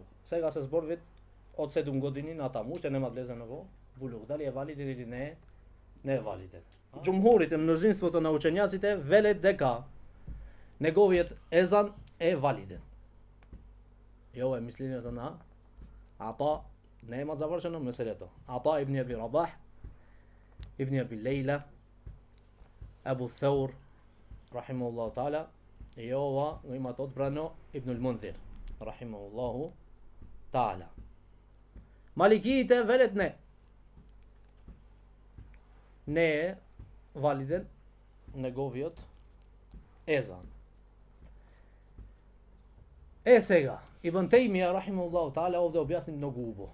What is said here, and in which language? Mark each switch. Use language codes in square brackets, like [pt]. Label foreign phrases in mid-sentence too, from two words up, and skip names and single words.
[mk] Сега се зборвит од 7 години натаму, уште нема влезено во булук. Дали е валиден или не е валиден. Џумхурите, мнозинството на учењаците велат дека неговиот езан е валиден. И ова е мислењето на Ата, нема завршено меселето. [ar] عطاء بن أبي رباح، ابن أبي ليلى، أبو ثور، رحمه الله تعالى, [mk] и ова го имат одбрано Ибн ал-Мунзир, [ar] رحمه الله تعالى. [mk] Маликиите велат не. Не е валиден неговиот езан. Сега, [ar] ابن تيمية، رحمه الله تعالى, [mk] овде објасни многу убаво.